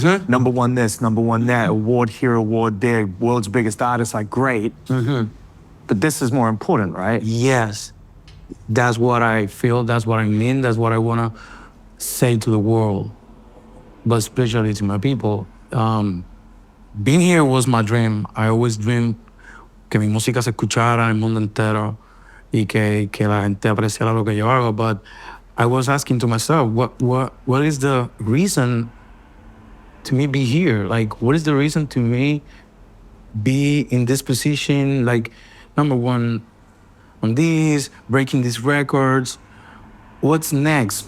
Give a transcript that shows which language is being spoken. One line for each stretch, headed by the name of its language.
English: Number one this, number one that, award here, award there, world's biggest artists are great. But this is more important, right? yes, that's what I feel, that's what I mean, that's what I want to say to the world, but especially to my people. Being here was my dream. I always dreamed
Spanish: que mi música se escuchara en el mundo entero y que la gente apreciara lo que yo hago.
English: But I was asking to myself, what is the reason to me be here? Like, what is the reason to me be in this position? Like, number one, on this, breaking these records. What's next?